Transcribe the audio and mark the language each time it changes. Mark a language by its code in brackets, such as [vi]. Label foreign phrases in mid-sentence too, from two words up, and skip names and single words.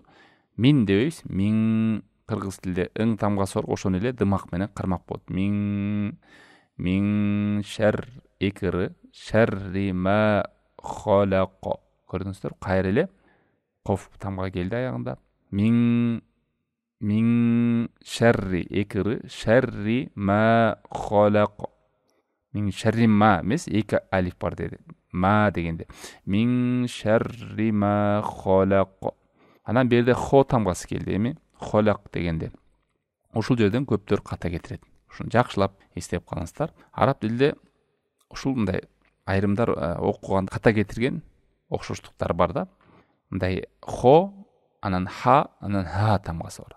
[ky] Мин дебейбиз. Мин кыргыз тилде ың тамгасы бар, ошону эле дымак менен кармак болот. [ar] من شر إكري شر ما خلق. [ky] Көрдүңүздөр? Кайра эле коф тамга келди аягында. [ar] من شر إكري شر ما خلق. من شر ما [ky] эмес, эки алиф бар деди. Ма дегенде. [ar] من شر ما خلق. [ky] Анан берде хо тамгасы келди, эми халак дегенде. Ушул жерден көптөр ката кетирет. Ушуну жакшылап эстеп калыңыздар. Араб тилде ушундай айрымдар окуган ката кетирген окшоштуктар бар да. Мындай хо, анан ха, анан ха тамгасы бар.